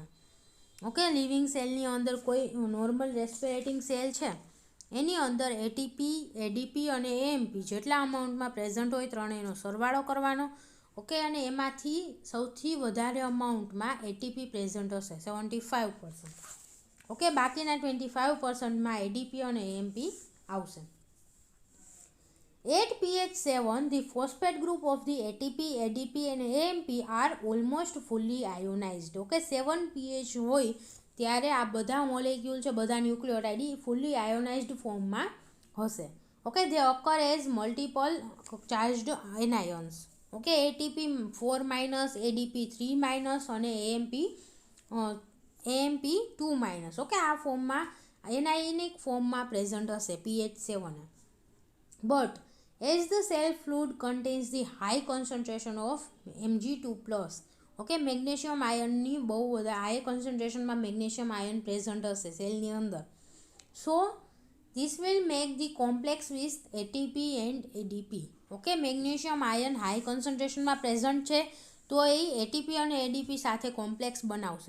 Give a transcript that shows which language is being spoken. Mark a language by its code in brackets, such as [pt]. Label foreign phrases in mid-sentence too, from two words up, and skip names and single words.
[gu] ઓકે, [en] living cell [gu] અંદર કોઈ [en] normal respirating cell [gu] છે એની અંદર એટીપી, એડીપી અને એએમપી જેટલા [en] amount present [gu] હોય ત્રણેયનો સરવાળો કરવાનો. ઓકે, અને એમાંથી સૌથી વધારે [en] amount ATP present [gu] હશે 75%. ઓકે, બાકીના 25%માં એડીપી અને એએમપી આવશે. [en] At pH 7, the phosphate group of the ATP, ADP and AMP are almost fully ionized. [gu] ઓકે, 7 pH હોય ત્યારે આ બધા મોલેક્યુલ છે, બધા [en] nucleotide fully ionized form [gu] હશે. ઓકે, [en] they occur as multiple charged anions. [gu] ઓકે, ATP 4-, ADP 3- અને AMP 2-. ઓકે, આ ફોર્મમાં [en] anionic form present [gu] હશે pH 7. બટ [en] as the cell fluid contains the high concentration of Mg2+, [gu] ઓકે, [en] magnesium ion [gu] બહુ બધા [en] high concentration magnesium ion present [gu] હશે સેલની અંદર. [en] so this will make the complex with ATP and ADP. [gu] ઓકે, [en] magnesium ion high concentration present [gu] છે તો એ એટીપી અને એડીપી સાથે કોમ્પ્લેક્સ બનાવશે.